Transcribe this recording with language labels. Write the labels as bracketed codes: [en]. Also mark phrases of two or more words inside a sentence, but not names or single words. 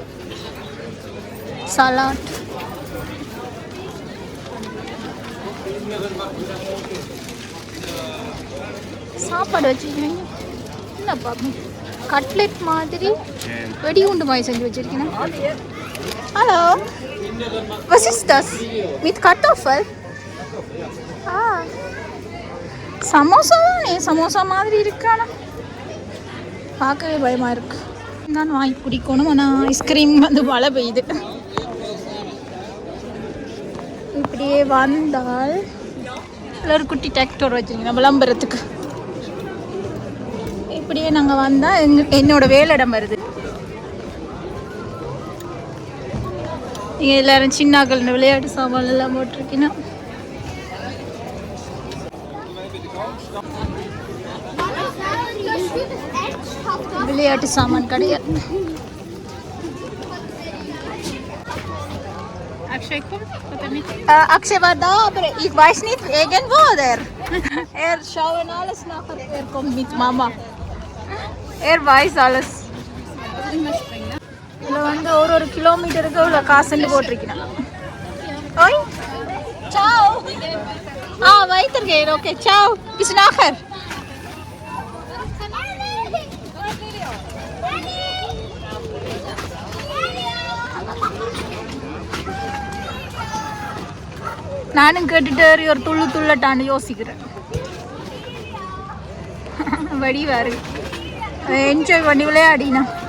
[ta] சலாட், சாப்பாடு வச்சிருக்கீங்க. என்ன பார்ப்போம், கட்லெட் மாதிரி வெடிகுண்டு மாதிரி செஞ்சு வச்சிருக்கேன். ஹலோ, [de] was ist das? Mit Kartoffel? [ta] சமோசா தானே, சமோசா மாதிரி இருக்கானா, பார்க்கவே பயமா இருக்கு. நான் வாங்கி குடிக்கணும். ஆனால் ஐஸ்கிரீம் வந்து மழை பெய்யுது. இப்படியே வந்தால் ஒரு குட்டி டிராக்டர் வச்சிருக்கீங்க விளம்பரத்துக்கு. இப்படியே நாங்கள் வந்தால் என்னோட வேலையிடம் வருது. இங்கே எல்லாரும் சின்னாக்கள் விளையாட்டு சாமான் எல்லாம் போட்டிருக்கீங்கன்னா விளையாட்டு சாமான் கிடையாது. [de] Akshay war da, aber ich weiß nicht, irgendwo der. Schauen alles nachher, kommt mit Mama. Weiß alles. [ta] இதில் வந்து ஒரு கிலோமீட்டருக்கு இவ்வளோ காசுன்னு போட்டிருக்கேன். ஓய் சாவ். வைத்திருக்கேன். ஓகே சாவ். [de] bis nachher. [ta] நானும் கேட்டுட்டு ஒரு துள்ளட்டான்னு யோசிக்கிறேன். வடிவாரு என்ஜாய் பண்ணி விளையாடினா.